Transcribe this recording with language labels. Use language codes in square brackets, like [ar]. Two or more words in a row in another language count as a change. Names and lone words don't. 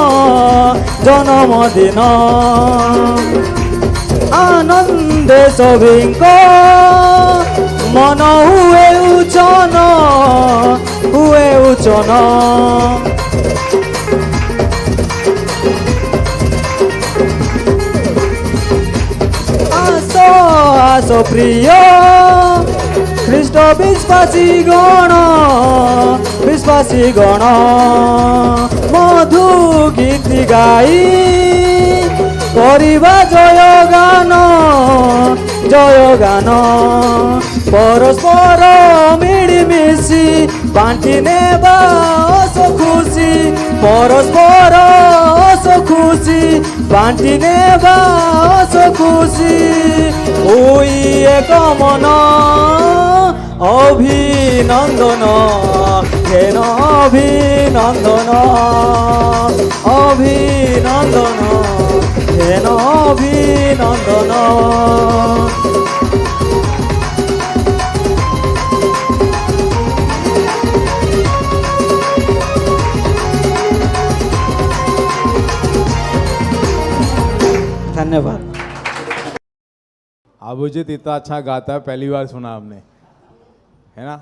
[or] ଆନନ୍ଦେ ସଭିଙ୍କ ମନ ହୁଏ ଉଚ୍ଚନ ଆସ ପ୍ରିୟ ଖ୍ରୀଷ୍ଟ ବିଶ୍ୱାସୀ ଗଣ ମଧୁ ଗୀତି ଗାଇ କରିବା ଜୟ ଗାନ ପରସ୍ପର ମିଳିମିଶି ବାଣ୍ଟି ନେବା ହସ ଖୁସି ପରସ୍ପର ହସ ଖୁସି ବାଣ୍ଟି ନେବା ହସ ଖୁସି ହୋଇ ଏକ ମନ ଅଭିନନ୍ଦନ ହେନ ଅଭିନନ୍ଦନ ଅଭିନନ୍ଦନ ହେନ ଅଭିନନ୍ଦନ धन्यवाद। [hi] अभिजीत इतना अच्छा गाता है, पहली बार सुना आपने, है ना।